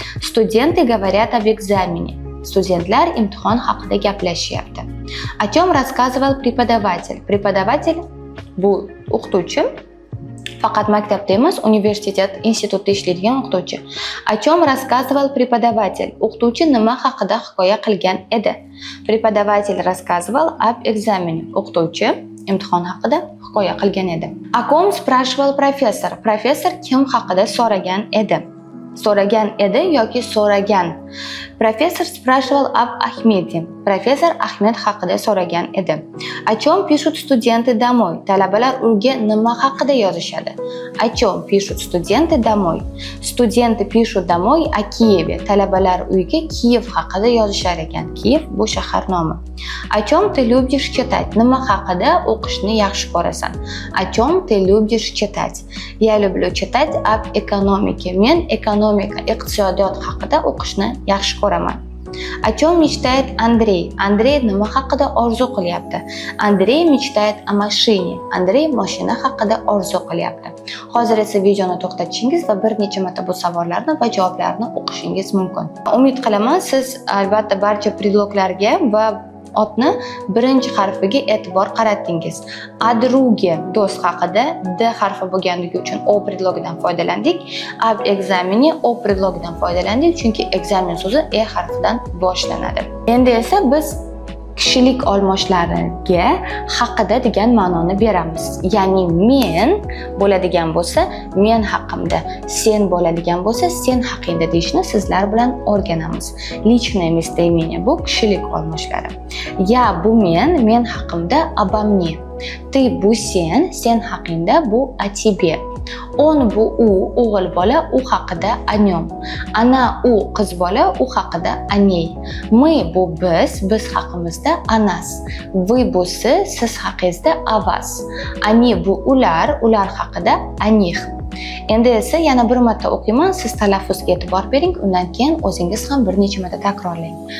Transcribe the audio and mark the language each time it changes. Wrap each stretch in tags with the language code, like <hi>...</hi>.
<ru>Студенты говорят об экзамене.</ru> <uz>Studentlar imtihon haqida gaplashyapti.</uz> <ru>О чем рассказывал преподаватель? Преподаватель</ru> <uz>bu o'qituvchi faqat maktabda emas, universitet, institutda ishlaydigan o'qituvchi.</uz> <ru>О чем рассказывал преподаватель?</ru> <uz>O'qituvchi nima haqida hikoya qilgan edi?</uz> <ru>Преподаватель рассказывал об экзамене.</ru> <uz>O'qituvchi imtihon haqida hikoya qilgan edi.</uz> <ru>О ком спрашивал профессор?</ru> <uz>Professor kim haqida so'ragan edi? So'ragan edi yoki so'ragan.</uz> <ru>Professor спрашивал об Ахмеде.</ru> <uz>Professor Ahmed haqida so'ragan edi.</uz> <ru>О чем пишут студенты домой?</ru> <uz>Talabalar uyga nima haqida yozishadi?</uz> <ru>О чем пишут студенты домой? Студенты пишут домой о Киеве.</ru> <uz>Talabalar uyga Kiyev haqida yozishar ekan. Kiyev bu shahar nomi.</uz> <ru>О чем ты любишь читать?</ru> <uz>Nima haqida o'qishni yaxshi ko'rasan?</uz> <ru>О чем ты любишь читать? Я люблю читать об экономике.</ru> <uz>Men ekonomika, iqtisodiyot haqida o'qishni yaxshi ko'raman.</uz> <ru>О чем мечтает Андрей?</ru> <uz>Андрей nima haqida orzu qilyapti?</uz> <ru>Андрей мечтает о машине.</ru> <uz>Андрей mashina haqida orzu qilyapti. Hozir esa videoni to'xtatishingiz va bir necha marta bu savollarni va javoblarni o'qishingiz mumkin. Umid qilaman, siz albatta barcha predloglarga va otni birinchi harfiga e'tibor qaratdingiz. Adruge do'st haqida D harfi bo'lganligi uchun O predlogidan foydalandik. Ab ekzameni O predlogidan foydalandik, chunki ekzamen so'zi E harfidan boshlanadi. Endi esa biz kishilik olmoshlariga haqida degan ma'noni beramiz. Ya'ni men bo'ladigan bo'lsa, men haqimda, sen bo'ladigan bo'lsa, sen haqingda deyishni sizlar bilan o'rganamiz.</uz> <ru>Личное местоимение</ru> <uz>bu kishilik olmoshlari. Ya bu men haqimda</uz> <ru>обо мне.</ru> <uz>Ты bu sen haqingda bu</uz> <ru>о тебе.</ru> <uz>On bu u, o'g'il bola, u haqida</uz> <ru>о нем.</ru> <uz>Ana u, qiz bola, u haqida</uz> <ru>о ней.</ru> <uz>Мы bu biz haqimizda</uz> <ru>о нас.</ru> <uz>Вы bu siz haqingizda</uz> <ru>о вас.</ru> <uz>Они bu ular haqida</uz> <ru>о них.</ru> <uz>Endi esa yana bir marta o'qiyman, siz talaffuzga e'tibor bering, undan keyin o'zingiz ham bir necha marta takrorlang.</uz>